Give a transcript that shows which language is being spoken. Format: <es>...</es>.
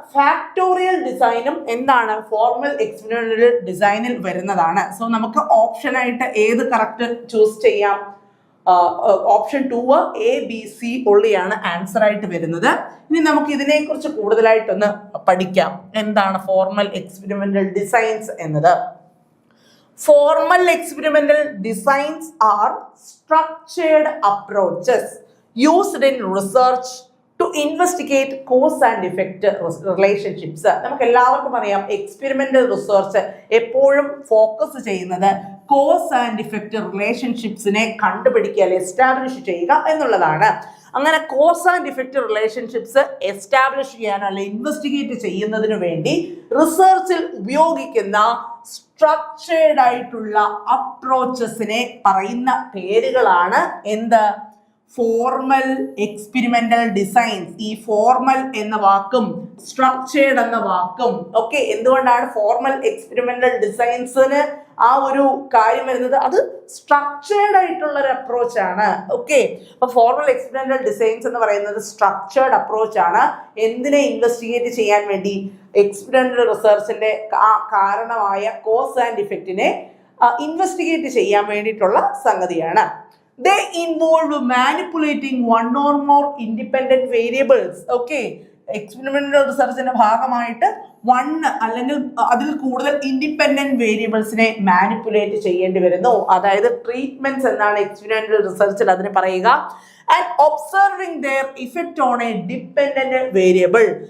<ml>Factorial ഡിസൈനും എന്താണ്? Formal experimental ഡിസൈനിൽ വരുന്നതാണ്. സോ നമുക്ക് ഓപ്ഷനായിട്ട് ഏത് കറക്റ്റ് ചൂസ് ചെയ്യാം? ഓപ്ഷൻ 2 ABC ഉള്ളിയാണ് ആൻസർ ആയിട്ട് വരുന്നത്. ഇനി നമുക്ക് ഇതിനെക്കുറിച്ച് കൂടുതലായിട്ടൊന്ന് പഠിക്കാം. എന്താണ് ഫോർമൽ എക്സ്പെരിമെന്റൽ ഡിസൈൻസ് എന്നത്?</ml> <en>Formal experimental designs are structured approaches used in research to investigate cause and effect relationships.</en> <ml>നമുക്ക് എല്ലാവർക്കും അറിയാം, എക്സ്പെരിമെന്റൽ റിസർച്ച് എപ്പോഴും ഫോക്കസ് ചെയ്യുന്നത് കോസ് ആൻഡ് ഇഫക്റ്റ് റിലേഷൻഷിപ്സിനെ കണ്ടുപിടിക്കുക, അല്ലെങ്കിൽ എസ്റ്റാബ്ലിഷ് ചെയ്യുക എന്നുള്ളതാണ്. അങ്ങനെ cause and effect relationships establish ചെയ്യാനോ അല്ലെങ്കിൽ ഇൻവെസ്റ്റിഗേറ്റ് ചെയ്യുന്നതിന് വേണ്ടി റിസർച്ചിൽ ഉപയോഗിക്കുന്ന സ്ട്രക്ചേർഡ് ആയിട്ടുള്ള അപ്രോച്ചസിനെ പറയുന്ന പേരുകളാണ് എന്ത്? Formal experimental designs. ഈ ഫോർമൽ എന്ന വാക്കും സ്ട്രക്ചേർഡ് എന്ന വാക്കും ഒക്കെ എന്തുകൊണ്ടാണ് ഫോർമൽ എക്സ്പെരിമെന്റൽ ഡിസൈൻസിന് ആ ഒരു കാര്യം വരുന്നത്? അത് സ്ട്രക്ചേർഡ് ആയിട്ടുള്ള ഒരു അപ്രോച്ച് ആണ്. ഓക്കെ, അപ്പൊ ഫോർമൽ എക്സ്പെരിമെന്റൽ ഡിസൈൻസ് എന്ന് പറയുന്നത് സ്ട്രക്ചേർഡ് അപ്രോച്ച് ആണ്. എന്തിനെ ഇൻവെസ്റ്റിഗേറ്റ് ചെയ്യാൻ വേണ്ടി? എക്സ്പെരിമെന്റൽ റിസർച്ചിന്റെ കാരണമായ കോസ് ആൻഡ് ഇഫക്റ്റിനെ ഇൻവെസ്റ്റിഗേറ്റ് ചെയ്യാൻ വേണ്ടിയിട്ടുള്ള സംഗതിയാണ്.</ml> <en>They involve manipulating one or more independent variables.</en> <ml>Okay, experimental റിസർച്ചിന്റെ ഭാഗമായിട്ട് 1 അല്ലെങ്കിൽ അതിൽ കൂടുതൽ ഇൻഡിപെൻഡന്റ് വേരിയബിൾസിനെ മാനിപ്പുലേറ്റ് ചെയ്യേണ്ടി വരുന്നു. അതായത് ട്രീറ്റ്മെന്റ്സ് എന്നാണ് എക്സ്പെരിമെന്റൽ റിസർച്ചിൽ അതിന് പറയുക.</ml> <en>And observing their effect on a dependent variable.</en>